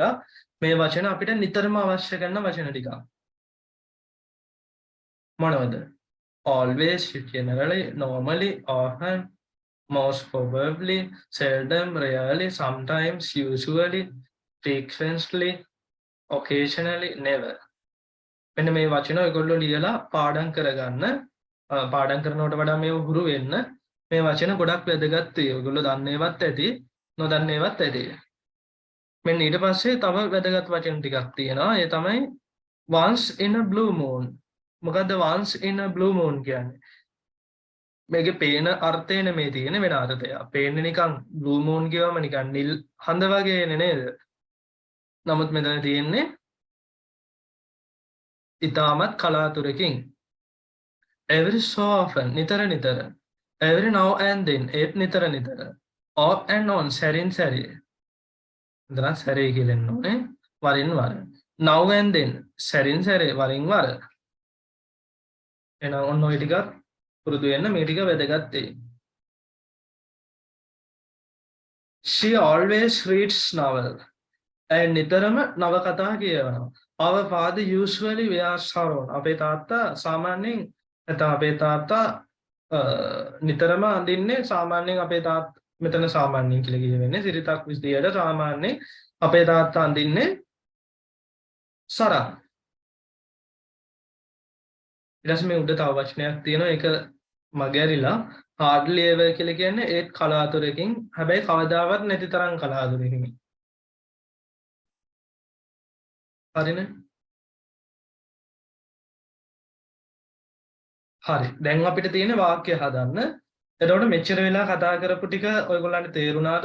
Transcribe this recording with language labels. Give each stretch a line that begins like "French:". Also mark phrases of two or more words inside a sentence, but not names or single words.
Sinhala: මේ වචන අපිට නිතරම අවශ්‍ය කරන වචන ටිකක්. මොනවද?
English: Always, generally, normally, often, most probably, seldom, rarely, sometimes, usually, frequently, occasionally, never.
Sinhala: මෙන්න මේ වචන ඔයගොල්ලෝ ලියලා පාඩම් කරගන්න. පාඩම් කරනකොට වඩා මේව හුරු වෙන්න. මේ වචන ගොඩක් වැදගත් වෙයි. ඔයගොල්ලෝ දන්නේවත් ඇති, නොදන්නේවත් ඇති. මෙන්න ඊට පස්සේ තව වැදගත් වචන ටිකක් තියෙනවා. ඒ තමයි
English: once in a blue moon.
Sinhala: මොකද්ද
English: once in a blue moon
Sinhala: කියන්නේ? මේකේ පේන අර්ථය නෙමෙයි තියෙන්නේ වෙන අර්ථයක්. පේන්නේ නිකන්
English: blue moon
Sinhala: කියවම නිකන් නිල් හඳ වගේනේ නේද? නමුත් මෙතන තියෙන්නේ ඉතාමත් කලාතුරකින්.
English: Every so often
Sinhala: නිතර නිතර.
English: Every now and then
Sinhala: ඒත් නිතර නිතර.
English: Off and on
Sinhala: සැරින් සැරේ. ඉතන සැරේ කියලා එන්න ඕනේ. වරින් වර.
English: Now and then
Sinhala: සැරින් සැරේ වරින් වර. එහෙනම් ඔන්න ඔය ටිකත් පුරුදු වෙන්න මේ ටික වැදගත් වෙයි.
English: She always reads novel.
Sinhala: නිතරම නවකතා කියවනවා.
English: Our father usually wears sarong.
Sinhala: අපේ තාත්තා සාමාන්‍යයෙන් නැත්නම් අපේ තාත්තා නිතරම අඳින්නේ සාමාන්‍යයෙන් අපේ තාත්තා මෙතන සාමාන්‍යයෙන් කියලා කියවෙන්නේ සිරිතක් විදියට සාමාන්‍යයෙන් අපේ තාත්තා අඳින්නේ සරම්. ඊට පස්සේ මේ උඩ තව වචනයක් තියෙනවා ඒක මගහැරිලා
English: hardly ever
Sinhala: කියලා කියන්නේ ඒත් කලාතුරකින් හැබැයි කවදාවත් නැති තරම් කලාතුරකින්. හරිනේ? හරි. දැන් අපිට තියෙන වාක්‍ය හදන්න. එතකොට මෙච්චර වෙලා කතා කරපු ටික ඔයගොල්ලන්ට තේරුණාද?